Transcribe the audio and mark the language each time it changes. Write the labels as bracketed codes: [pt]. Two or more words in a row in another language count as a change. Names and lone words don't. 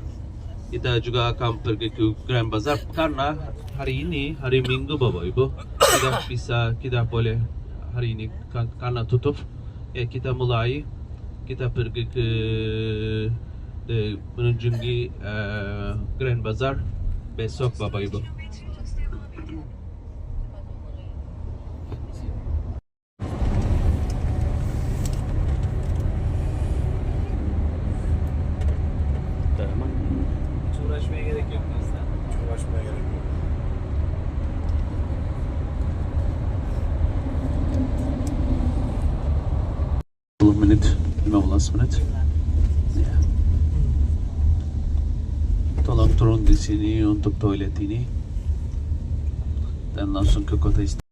[id] Kita juga akan pergi ke Grand Bazaar karena hari ini hari Minggu, Bapak Ibu. Kita boleh hari ini karena tutup. Ya, kita pergi ke menunjungi Grand Bazaar besok, Bapak Ibu. [tr] Uğraşmaya gerek yok aslında. Uğraşmaya gerek yok. [id] Menit, 15 menit. Ya. Tolong turun di sini untuk toilet ini, dan langsung ke kota Istanbul.